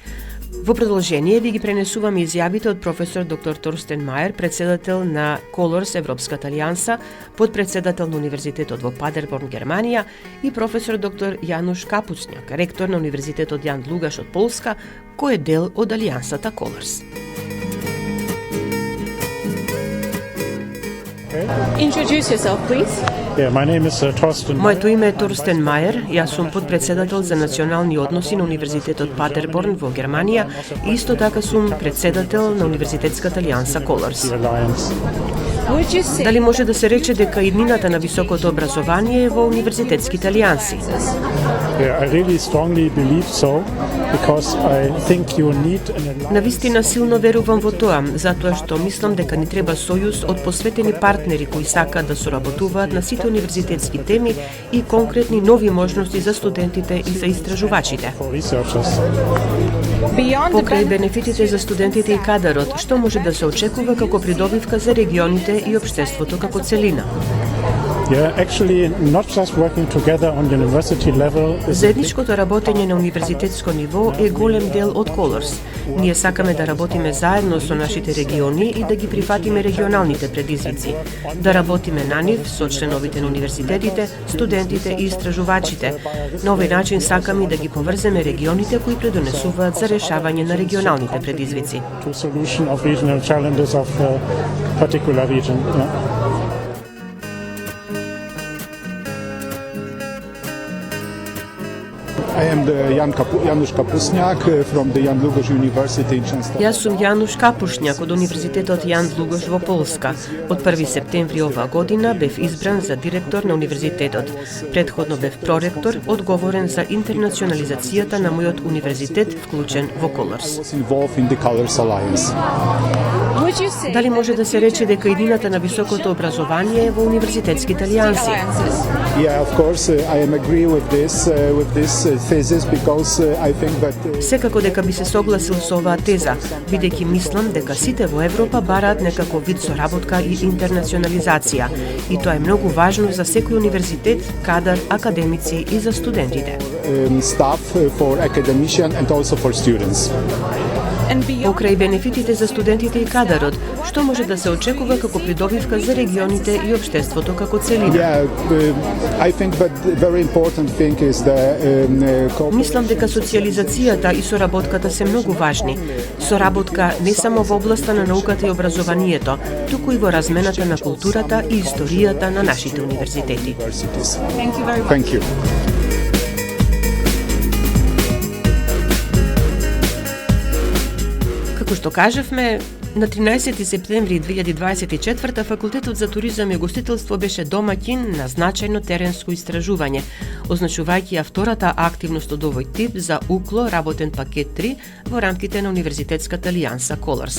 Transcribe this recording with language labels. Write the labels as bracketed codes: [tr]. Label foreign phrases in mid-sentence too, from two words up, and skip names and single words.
[mk] Во продолжение ви ги пренесуваме изјавите од професор доктор Торстен Мајер, председател на Колорс Европската алијанса, подпредседател на Универзитетот во Падерборн, Германија, и професор доктор Јануш Капуцњак, ректор на Универзитетот Јан Длугаш од Полска, кој е дел од алијансата Колорс. [en] Introduce yourself, please. Yeah, my name is Torsten. [mk] Моето име е Торстен Мајер, јас сум подпредседател за национални односи на Универзитетот Падерборн во Германија и исто така сум председател на Универзитетската алијанса Колорс. Дали може да се рече дека иднината на високото образование е во универзитетските алијанси? [en] Yeah, I really strongly believe so because I think you need an alliance. [mk] Навистина силно верувам во тоа, затоа што мислам дека ни треба сојуз од посветени партнери кои сакаат да соработуваат на сите универзитетски теми и конкретни нови можности за студентите и за истражувачите. [en] For researchers. [mk] Покрај бенефитите за студентите и кадарот, што може да се очекува како придобивка за регионите и општеството како целина? [en] Yeah, actually, not just working together on university level is a big [mk] Заедничкото работење на универзитетско ниво е голем дел од Colors. Ние сакаме да работиме заедно со нашите региони и да ги прифатиме регионалните предизвици. Да работиме на нив со членовите на универзитетите, студентите и истражувачите. На овој начин сакаме да ги поврземе регионите кои предонесуваат за решавање на регионалните предизвици. [en] to solution of regional challenges of a particular region. Yeah. I am the Janusz Kapusniak from the Jan Długosz University in Częstochowa. [mk] Јас сум Јануш Капушњак од Универзитетот Јан Длугош во Полска. Од 1 септември оваа година бев избран за директор на универзитетот. Претходно бев проректор, одговорен за интернационализацијата на мојот универзитет, вклучен во Colors. [en] I was involved in the Colors Alliance. [mk] Дали може да се рече дека идината на високото образование е во универзитетските алијанси? [en] Yeah, of course, I am agree with this thesis because I think that [mk] Секако дека би се согласил со оваа теза, бидејќи мислам дека сите во Европа бараат некаков вид соработка и интернационализација. И тоа е многу важно за секој универзитет, кадар, академици и за студентите. [en] Staff for academician and also for students. [mk] Покрај бенефитите за студентите и кадарот, што може да се очекува како придобивка за регионите и општеството како целина? [en] Yeah, I think that the very important thing is the [mk] Мислам дека социјализацијата и соработката се многу важни. Соработка не само во областа на науката и образованието, туку и во размената на културата и историјата на нашите универзитети. [en] Thank you. [mk] Како што кажавме, на 13 септември 2024 Факултетот за туризам и гостителство беше домаќин на значајно теренско истражување, означувајќи ја втората активност од овој тип за УКЛО работен пакет 3 во рамките на Универзитетската алијанса Colors.